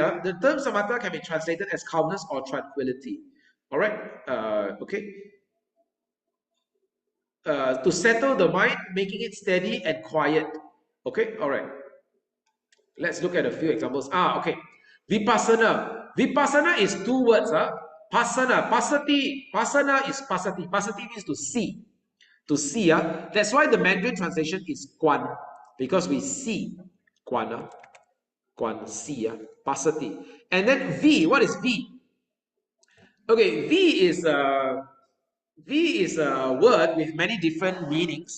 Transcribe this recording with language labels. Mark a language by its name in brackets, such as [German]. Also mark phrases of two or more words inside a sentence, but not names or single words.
[English] The term samatha can be translated as calmness or tranquility. All right. Okay. To settle the mind, making it steady and quiet. Okay. All right. Let's look at a few examples. Okay. Vipassana. Vipassana is two words. [Pali] Pasana. Pasati. Pasana is pasati. [English] Pasati means to see. To see. That's why the Mandarin translation is quan, because we see. [Chinese] Quan. Quan, [English] see, pasati. And then V, what is V? Okay, V is a word with many different meanings.